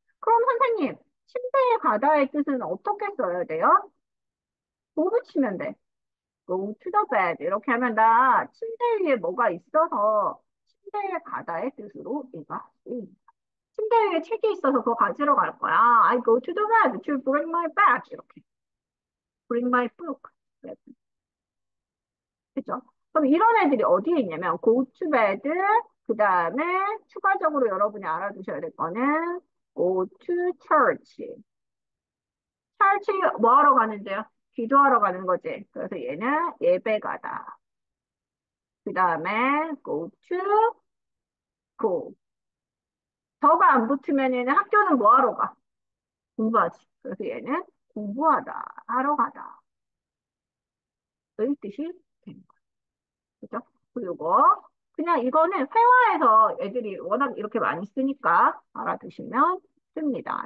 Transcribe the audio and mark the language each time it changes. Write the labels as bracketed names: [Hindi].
[Korean] 그럼 선생님, 침대에 가다의 뜻은 어떻게 써야 돼요? 뭐 붙이면 돼? go to the bed 이렇게 하면 나 침대 위에 뭐가 있어서 침대에 가다의 뜻으로 얘가 쓰입니다. 침대 위에 책이 있어서 그거 가지러 갈 거야. [English] I go to the bed to bring my bag 이렇게 bring my book. [Korean] 그죠? 그럼 이런 애들이 어디에 있냐면 go to bed 그 다음에 추가적으로 여러분이 알아두셔야 될 거는 go to church. church 뭐 하러 가는데요? 기도하러 가는 거지. 그래서 얘는 예배 가다. 그 다음에 go to go. 더가 안 붙으면 얘는 학교는 뭐 하러 가? 공부하지. 그래서 얘는 공부하다, 하러 가다. 의 뜻이 되는 거죠. 그죠? 그리고 그냥 이거는 회화에서 애들이 워낙 이렇게 많이 쓰니까 알아두시면 됩니다.